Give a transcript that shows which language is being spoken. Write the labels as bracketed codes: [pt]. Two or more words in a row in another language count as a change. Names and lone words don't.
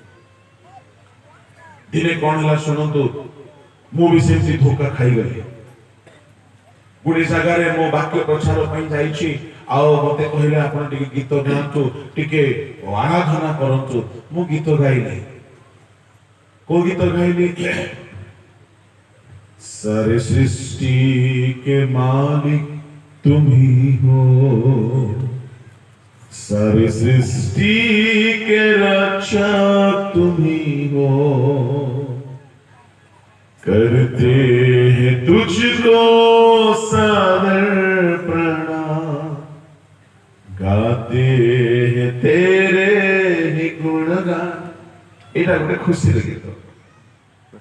[or] ଦିନେ କଣ ହେଲା ଶୁଣନ୍ତୁ, ମୁଁ ବି ସେମିତି ଧୋକା ଖାଇଗଲି। ଗୋଟେ ଜାଗାରେ ମୋ ବାକ୍ୟ ପ୍ରଚାର ପାଇଁ ଯାଇଛି, ଆଉ ମତେ କହିଲେ ଆପଣ ଟିକେ ଗୀତ ଗାଆନ୍ତୁ, ଟିକେ ଆରାଧନା କରନ୍ତୁ। ମୁଁ ଗୀତ ଗାଇଲି। କୋଉ ଗୀତ ଗାଇଲି? [hi] सारे सृष्टि के मालिक तुम ही हो, सारे सृष्टि के रक्षक तुम ही हो, करते हैं तुझको सादर प्रणाम, गाते हैं तेरे ही गुणगान। [or] এটা ଗୋଟେ ଖୁସି ଗୀତ।